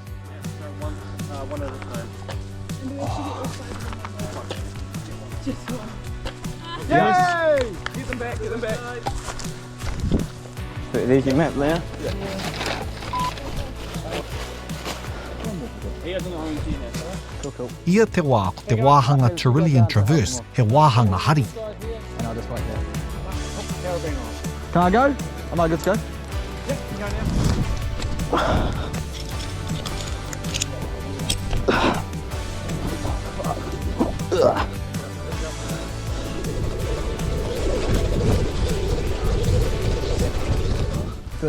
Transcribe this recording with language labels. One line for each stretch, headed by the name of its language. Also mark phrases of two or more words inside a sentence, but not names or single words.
English: One at a time. Yay! Get them back, get them back. There's your map, Leah. Cool, cool.
Māori: Ia te wā ko te wāhanga Trillion Traverse, he wāhanga hari.
English: And I'll just wait there. Can I go? Am I good to go? Yeah, you can go now. Good,